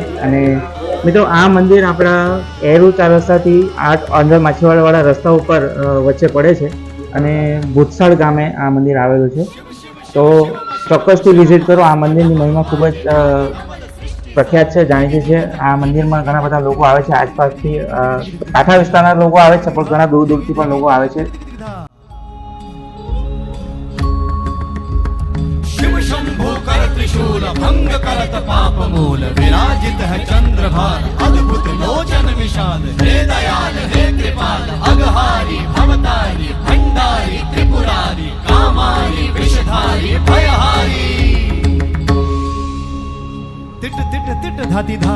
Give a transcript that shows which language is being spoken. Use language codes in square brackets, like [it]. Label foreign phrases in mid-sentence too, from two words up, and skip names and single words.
[gu] અને મિત્રો આ મંદિર આપણા એરુ 4 રસ્તાથી અંદર માછીવાડાવાળા રસ્તા ઉપર વચ્ચે પડે છે અને ભૂતસાળ ગામે આ મંદિર આવેલું છે. તો ચોક્કસથી વિઝિટ કરો. આ મંદિરની મહિમા ખૂબ જ પ્રખ્યાત છે, જાણીતી છે. આ મંદિરમાં ઘણા બધા લોકો આવે છે, આસપાસથી કાંઠા વિસ્તારના લોકો આવે છે, પણ ઘણા દૂર દૂરથી પણ લોકો આવે છે. [hi] शिव शंभु कर त्रिशूल भंग करत पाप मूल विराजित है चंद्रभान अद्भुत लोचन विशाल हे दयाल हे कृपाल अघहारी भवतारी भंडारी त्रिपुरारी कामारी विषधारी भयहारी तिट तिट तिट धाति धा